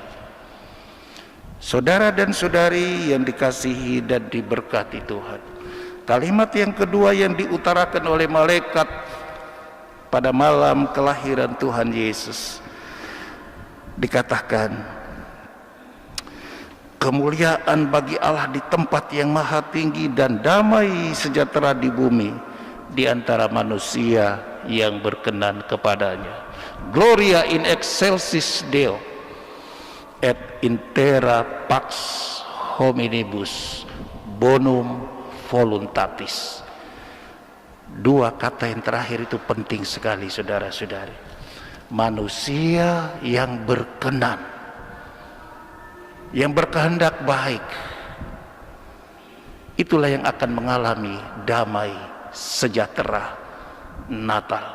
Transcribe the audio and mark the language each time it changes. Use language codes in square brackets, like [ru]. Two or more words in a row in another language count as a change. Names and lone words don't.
[id] Saudara dan saudari yang dikasihi dan diberkati Tuhan, kalimat yang kedua yang diutarakan oleh malaikat pada malam kelahiran Tuhan Yesus dikatakan, kemuliaan bagi Allah di tempat yang maha tinggi dan damai sejahtera di bumi di antara manusia yang berkenan kepadanya. [la] Gloria in excelsis Deo et in terra pax hominibus bonum voluntatis. [id] Dua kata yang terakhir itu penting sekali, saudara-saudari. Manusia yang berkenan, yang berkehendak baik, itulah yang akan mengalami damai sejahtera Natal.